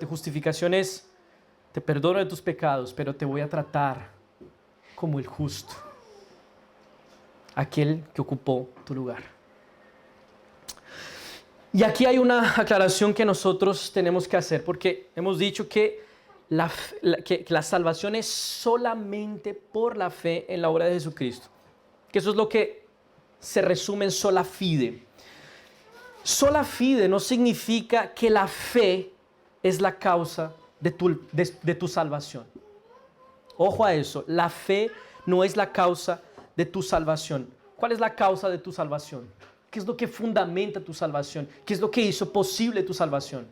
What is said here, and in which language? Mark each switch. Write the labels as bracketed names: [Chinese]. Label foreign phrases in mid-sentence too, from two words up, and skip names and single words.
[Spanish] Justificación es, te perdono de tus pecados, pero te voy a tratar como el justo, aquel que ocupó tu lugar. Y aquí hay una aclaración que nosotros tenemos que hacer, porque hemos dicho que la salvación es solamente por la fe en la obra de Jesucristo, que eso es lo que se resume en [Latin] sola fide. Sola fide [Spanish] no significa que la fe es la causa de tu salvación. Ojo a eso, la fe no es la causa de tu salvación. ¿Cuál es la causa de tu salvación? ¿Qué es lo que fundamenta tu salvación? ¿Qué es lo que hizo posible tu salvación?